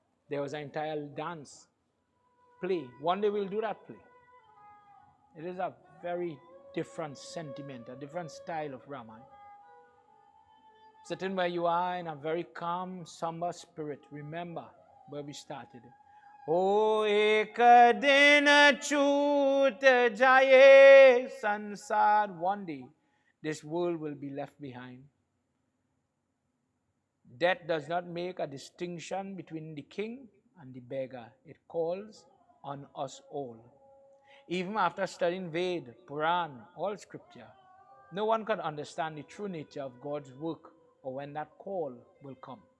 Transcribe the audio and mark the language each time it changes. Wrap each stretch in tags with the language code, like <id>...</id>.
<en>There was an entire dance play. One day we'll do that play. It is a very different sentiment, a different style of Ramayana. Sitting where you are in a very calm, somber spirit, remember where we started.</en> <hi>O ek din chut jaye sansar.</hi> <en>One day, this world will be left behind. Death does not make a distinction between the king and the beggar. It calls on us all. Even after studying Ved, Puran, all scripture, no one can understand the true nature of God's work or when that call will come.</en>